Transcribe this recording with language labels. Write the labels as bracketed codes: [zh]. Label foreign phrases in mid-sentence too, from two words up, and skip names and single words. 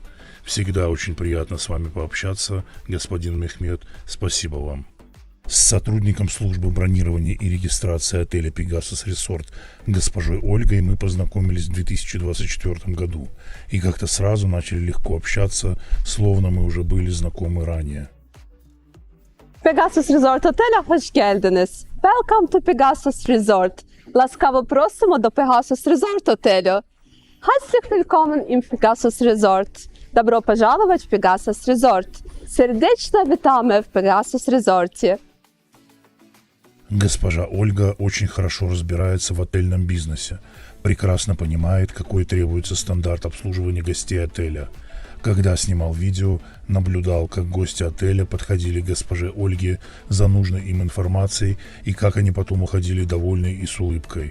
[ru] Всегда очень приятно с вами пообщаться, господин Мехмет. Спасибо вам. С сотрудником службы бронирования и регистрации отеля Pegasus Resort госпожой Ольгой мы познакомились в 2024 году и как-то сразу начали легко общаться, словно мы уже были знакомы ранее. [tr] Pegasus Resort Hotel'e hoş geldiniz. [en] Welcome to Pegasus Resort. [pl] Łaskawo prosimy do Pegasus Resort Hotelu. [de] Herzlich willkommen im Pegasus Resort. [ru] Добро пожаловать в Pegasus Resort. [pl] Serdecznie witamy w Pegasus Resorcie. [ru] Госпожа Ольга очень хорошо разбирается в отельном бизнесе, прекрасно понимает, какой требуется стандарт обслуживания гостей отеля. Когда снимал видео, наблюдал, как гости отеля подходили к госпоже Ольге за нужной им информацией и как они потом уходили довольные и с улыбкой.